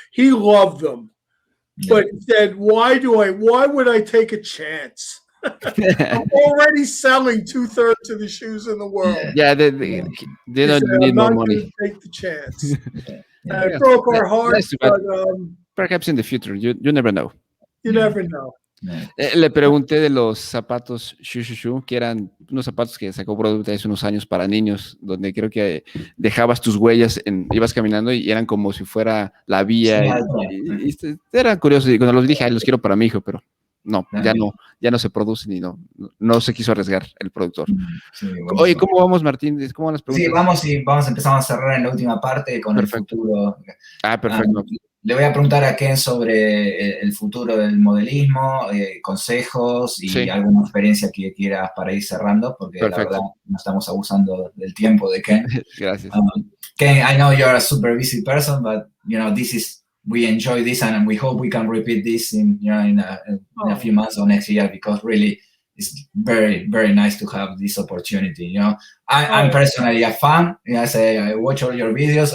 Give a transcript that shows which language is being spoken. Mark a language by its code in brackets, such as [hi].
[en] He loved them, but he said, "Why would I take a chance? I'm already selling 2/3 of the shoes in the world." Yeah, they don't need more money. Take the chance. It broke our hearts, but perhaps in the future, you never know. You never know. [es] Le pregunté de los zapatos Shushu, que eran unos zapatos que sacó Broadway hace unos años para niños, donde creo que dejabas tus huellas, ibas caminando y eran como si fuera la vía. Y eran curiosos. Y cuando los dije, los quiero para mi hijo, pero no, ya no se producen y no se quiso arriesgar el productor. Sí, oye, ¿cómo vamos, Martín? ¿Cómo van las preguntas? Sí, vamos a empezar a cerrar en la última parte con Perfecto. el futuro. Perfecto. Le voy a preguntar a Ken sobre el futuro del modelismo, consejos y alguna experiencia que quieras para ir cerrando, porque la verdad no estamos abusando del tiempo de Ken. Gracias. [en] Ken, I know you're a super busy person, but we enjoy this and we hope we can repeat this in a few months or next year, because really it's very, very nice to have this opportunity. I'm personally a fan. I watch all your videos.